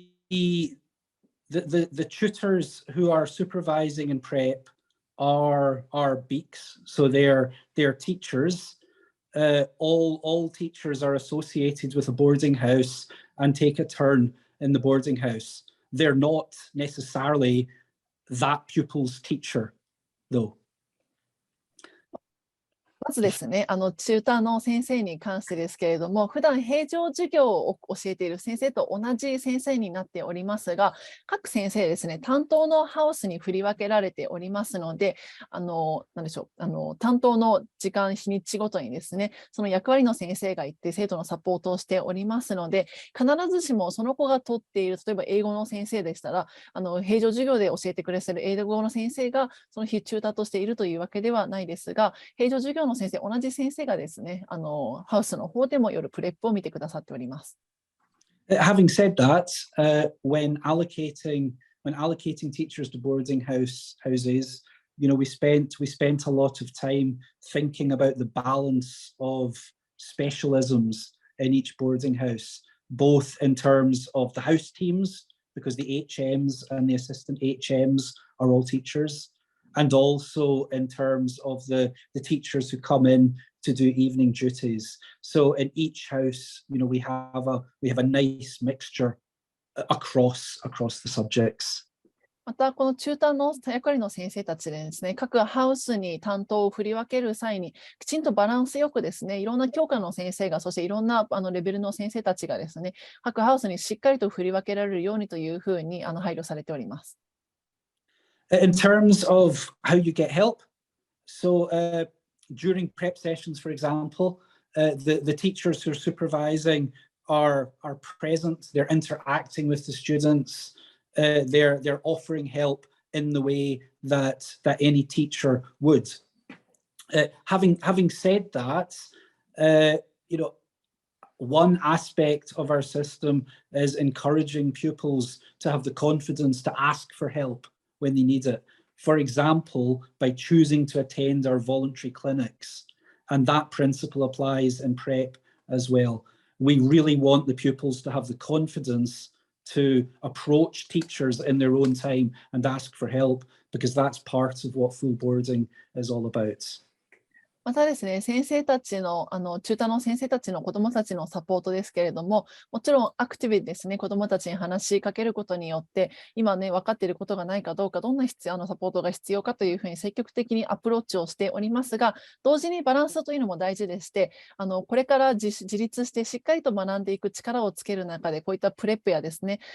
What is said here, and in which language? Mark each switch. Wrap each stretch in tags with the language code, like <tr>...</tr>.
<en>The tutors who are supervising in prep are beaks, so they're teachers all teachers are associated with a boarding house and take a turn in the boarding house. They're not necessarily that pupil's teacher, though.</en> <ja>まずですね、チューターの先生に関してですけれども、普段平常授業を教えている先生と同じ先生になっておりますが、各先生ですね、担当のハウスに振り分けられておりますので、なんでしょう、担当の時間、日にちごとにですね、その役割の先生がいて、生徒のサポートをしておりますので、必ずしもその子が取っている、例えば英語の先生でしたら、平常授業で教えてくれている英語の先生が、その日チューターとしているというわけではないですが、平常授業の先生、同じ先生がですね、ハウスの方でも夜プレップを見てくださっております。</ja> <en>Having said that, when allocating teachers to boarding houses, you know, we spent a lot of time thinking about the balance of specialisms in each boarding house, both in terms of the house teams, because the HMs and the assistant HMs are all teachers, and also in terms of the teachers who come in to do evening duties. So in each house, you know, we have a nice mixture across the subjects.</en> <ja>また、このチューターの役割の先生たちでですね、各ハウスに担当を振り分ける際に、きちんとバランスよくですね、いろんな教科の先生が、そしていろんなレベルの先生たちがですね、各ハウスにしっかりと振り分けられるようにというふうに配慮されております。</ja> <en>In terms of how you get help, so during prep sessions, for example, the teachers who are supervising are present, they're interacting with the students, they're offering help in the way that any teacher would. Having said that, you know, one aspect of our system is encouraging pupils to have the confidence to ask for help when they need it. For example, by choosing to attend our voluntary clinics. And that principle applies in prep as well. We really want the pupils to have the confidence to approach teachers in their own time and ask for help, because that's part of what full boarding is all about.</en> <ja>またですね、先生たちの、チューターの先生たちの子どもたちのサポートですけれども、もちろんアクティブですね、子どもたちに話しかけることによって、今ね、分かっていることがないかどうか、どんなサポートが必要かというふうに積極的にアプローチをしておりますが、同時にバランスというのも大事でして、これから自立してしっかりと学んでいく力をつける中で、こういったプレップやですね、</ja>